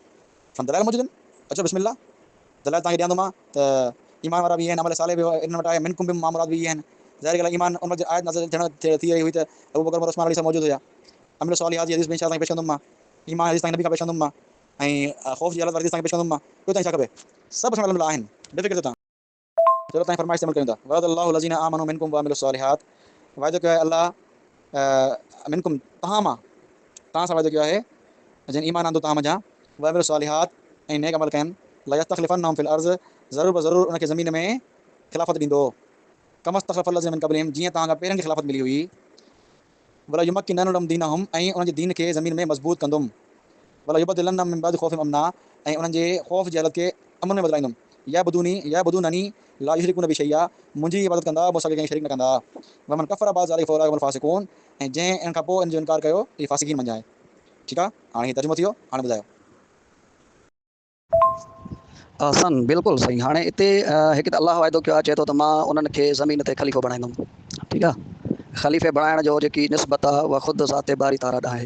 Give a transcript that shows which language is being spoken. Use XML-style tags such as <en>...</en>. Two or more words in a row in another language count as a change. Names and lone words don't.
<sd>फन दलाइल मौजूद आहिनि, अचो बिस्मिल्लाह, दलाइल तव्हांखे ॾियां थो मां त ईमान वारा बि आहिनि, अमल साले बि इन वटि आहे, मिनकुम बि मामूरात बि इहे आहिनि। ज़ाहिर ॻाल्हि आहे, ईमान उन जे आयत नाज़िल थियण थी रही हुई त अबू बकर, उमर, उस्मान अली सां मौजूदु हुया। अमिल सालिहात जी हदीस में इंशाअल्लाह पेश कंदुमि मां, ईमान हदीस ताईं नबी खां पेश कंदुमि मां, ऐं ख़ौफ़ जी हालत वारी हदीस ताईं पेश कंदुमि मां, ॿियो ताईं छा खपे, सभु असां वटि आहिनि, बेफ़िक्र थियो तव्हां। चलो तव्हां फरमाइश अमल कयूं था,</sd> <ar>وعد الله الذين آمنوا منكم وعملوا الصالحات.</ar> <sd>वाइदो कयो आहे अलाह मिनकुम तव्हां मां, तव्हां सां वाइदो कयो आहे जिन ईमान आंदो तव्हां मञा,</sd> <ar>وعملوا الصالحات</ar> <sd>ऐं नेक अमल कनि,</sd> <ar>ليستخلفنهم في الأرض,</ar> <sd>ज़रूर ब ज़रूर उनखे ज़मीन में ख़िलाफ़त ॾींदो,</sd> <ar>كما استخلف الذين من قبلهم,</ar> <sd>जीअं तव्हां खां पहिरियों खे ख़िलाफ़त मिली हुई।</sd> <ar>وليمكنن لهم دينهم,</ar> <sd>ऐं उन्हनि जे दीन खे ज़मीन में मज़बूत कंदुमि।</sd> <ar>وليبدلنهم من بعد خوفهم أمنا,</ar> <sd>ऐं उन्हनि जे ख़ौफ़ जी हालत खे अमन में बदिलाईंदुमि।</sd> <ar>يعبدونني لا يشركون بي شيئا,</ar> <sd>मुंहिंजी इबादत कंदा, मूं सां कंहिं शरीक न कंदा।</sd> <ar>ومن كفر بعد ذلك فأولئك هم الفاسقون,</ar> <sd>ऐं जंहिं इन खां पोइ इन जो इनकार कयो इहे फ़ासिक़ीन मंझाए। ठीकु आहे, हाणे हीअ तर्जुमो थी वियो, हाणे ॿुधायो। सन बिल्कुलु सही। हाणे हिते हिकु त अलाह वाइदो कयो आहे, चए थो त मां उन्हनि खे ज़मीन ते ख़लीफ़ो बणाईंदुमि। ठीकु आहे, ख़लीफ़े बणाइण जो जेकी निस्बत आहे उहा ख़ुदि ज़ाते बारी ताला आहे।</sd>